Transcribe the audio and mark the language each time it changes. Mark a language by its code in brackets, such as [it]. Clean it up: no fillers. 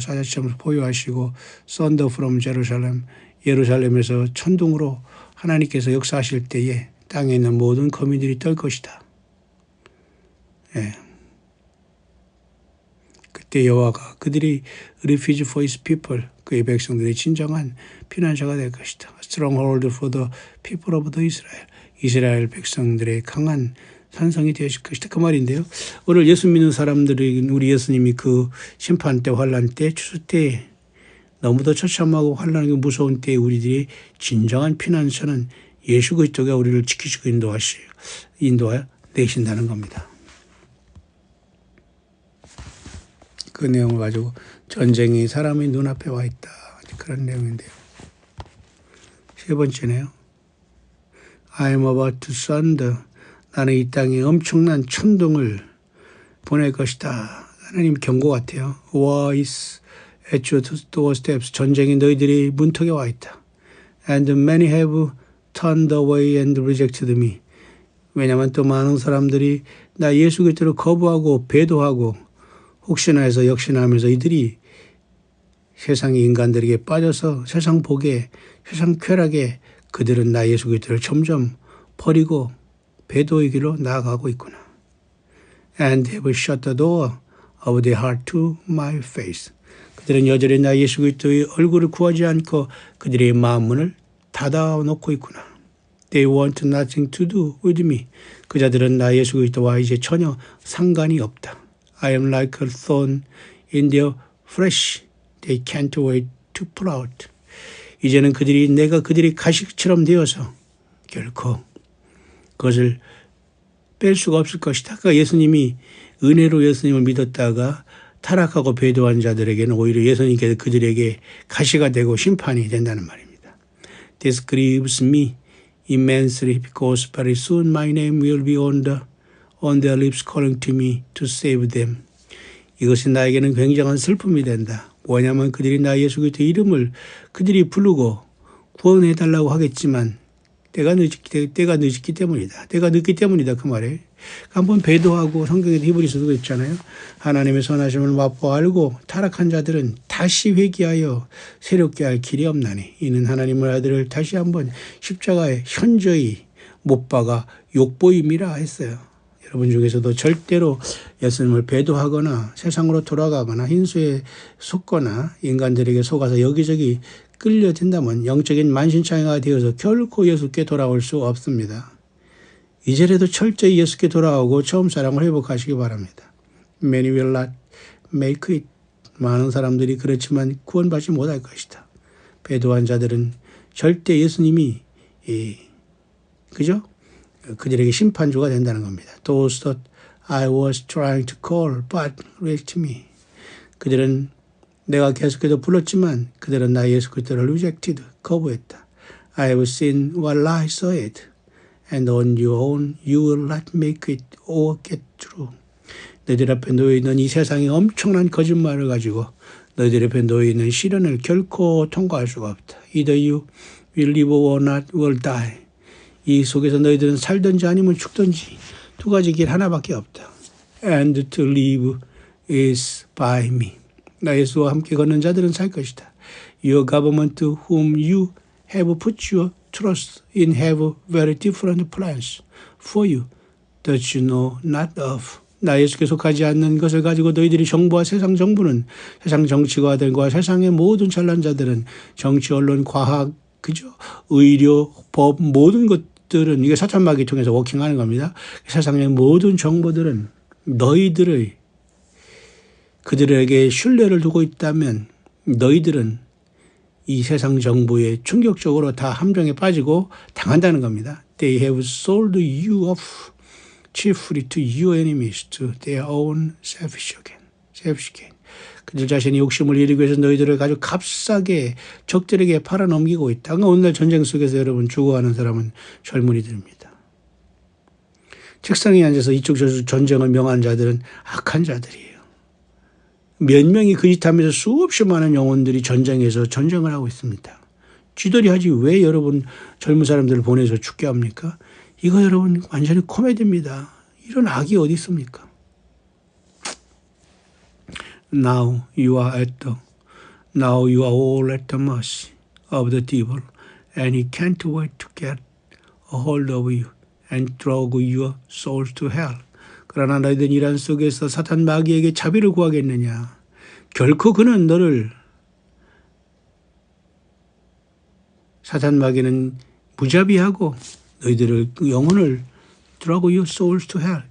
[ko] 사자처럼 포효하시고 [en] Thunder from Jerusalem, [ko] 예루살렘에서 천둥으로 하나님께서 역사하실 때에 땅에 있는 모든 거민들이 떨 것이다. 예. 그때 여호와가 그들이 [en] refuge for his people, [ko] 그의 백성들의 진정한 피난처가 될 것이다. [en] Stronghold for the people of the Israel, [ko] 이스라엘 백성들의 강한 산성이 되실 것이다. 그 말인데요. 오늘 예수 믿는 사람들이 우리 예수님이 그 심판 때 환란 때 추수 때 너무도 처참하고 환란하고 무서운 때에 우리들이 진정한 피난처는 예수 그리스도가 우리를 지키시고 인도하여 내신다는 겁니다. 그 내용을 가지고 전쟁이 사람의 눈앞에 와 있다. 그런 내용인데요. 세 번째네요. [en] I'm about to thunder. [ko] 나는 이 땅에 엄청난 천둥을 보낼 것이다. 하나님 경고 같아요. [en] War is at your doorsteps. [ko] 전쟁이 너희들이 문턱에 와 있다. [en] And many have turned away and rejected me. [ko] 왜냐하면 또 많은 사람들이 나 예수 그리스도를 거부하고 배도하고 혹시나 해서 역시나하면서 이들이 세상의 인간들에게 빠져서 세상 복에 세상 쾌락에 그들은 나 예수 그리스도를 점점 버리고 배도의 길로 나아가고 있구나. [en] And have shut the door of their heart to my face. [ko] 그들은 여전히 나 예수 그리스도의 얼굴을 구하지 않고 그들의 마음 문을 닫아놓고 있구나. [en] They want nothing to do with me. [ko] 그 자들은 나 예수 그리스도와 이제 전혀 상관이 없다. [en] I am like a thorn in their flesh. They can't wait to pull out. [ko] 이제는 내가 그들이 가식처럼 되어서 결코 그것을 뺄 수가 없을 것이다. 그러니까 예수님이 은혜로 예수님을 믿었다가 타락하고 배도한 자들에게는 오히려 예수님께서 그들에게 가시가 되고 심판이 된다는 말입니다. [en] This grieves me immensely because very soon my name will be on their lips calling to me to save them. [ko] 이것이 나에게는 굉장한 슬픔이 된다. 뭐냐면 그들이 나 예수 그리스도의 이름을 그들이 부르고 구원해달라고 하겠지만 때가 늦기 때문이다. 때가 늦기 때문이다. 그 말에. 한번 배도하고 성경에도 히브리서도 있잖아요. 하나님의 선하심을 맛보아 알고 타락한 자들은 다시 회개하여 새롭게 할 길이 없나니 이는 하나님의 아들을 다시 한번 십자가에 현저히 못 박아 욕보임이라 했어요. 여러분 중에서도 절대로 예수님을 배도하거나 세상으로 돌아가거나 흰수에 속거나 인간들에게 속아서 여기저기 끌려든다면 영적인 만신창이가 되어서 결코 예수께 돌아올 수 없습니다. 이제라도 철저히 예수께 돌아오고 처음 사랑을 회복하시기 바랍니다. [en] Many will not make it. [ko] 많은 사람들이 그렇지만 구원받지 못할 것이다. 배도한 자들은 절대 예수님이 그죠? 그들에게 심판주가 된다는 겁니다. [en] Those that I was trying to call but rejected me. [ko] 그들은 내가 계속해서 불렀지만 그들은 나 예수 그리스도를 rejected, 거부했다. [en] I have seen what lies ahead and on your own you will not make it or get through. [ko] 너희들 앞에 놓여있는 이 세상의 엄청난 거짓말을 가지고 너희들 앞에 놓여있는 시련을 결코 통과할 수가 없다. [en] Either you will live or not will die. [ko] 이 속에서 너희들은 살든지 아니면 죽든지 두 가지 길 하나밖에 없다. [en] And to live is by me. [ko] 나 예수와 함께 걷는 자들은 살 것이다. [en] Your government whom you have put your trust in have very different plans for you that you know not of. [ko] 나 예수께 속하지 않는 것을 가지고 너희들이 정부와 세상 정부는 세상 정치가들과 세상의 모든 잘난 자들은 정치, 언론, 과학, 그죠? 의료, 법 모든 것들은 이게 사탄마귀 통해서 워킹하는 겁니다. 세상의 모든 정보들은 너희들의 그들에게 신뢰를 두고 있다면 너희들은 이 세상 정부에 충격적으로 다 함정에 빠지고 당한다는 겁니다. [en] They have sold you off chiefly to your enemies, to their own selfish gain. [ko] 그들 자신이 욕심을 이루기 위해서 너희들을 아주 값싸게 적들에게 팔아넘기고 있다. 그러니까 오늘날 전쟁 속에서 여러분 죽어가는 사람은 젊은이들입니다. 책상에 앉아서 이쪽 저쪽 전쟁을 명한 자들은 악한 자들이에요. 몇 명이 그 짓 하면서 수없이 많은 영혼들이 전쟁에서 전쟁을 하고 있습니다. 쥐들이 하지 왜 여러분 젊은 사람들을 보내서 죽게 합니까? 이거 여러분 완전히 코미디입니다. 이런 악이 어디 있습니까? [en] Now you are all at the mercy of the devil and he can't wait to get a hold of you and drag your souls to hell. [ko] 그러나 너희들은 이란 속에서 사탄 마귀에게 자비를 구하겠느냐. 결코 그는 너를 사탄 마귀는 무자비하고 너희들을 영혼을 [en] drag your souls to hell.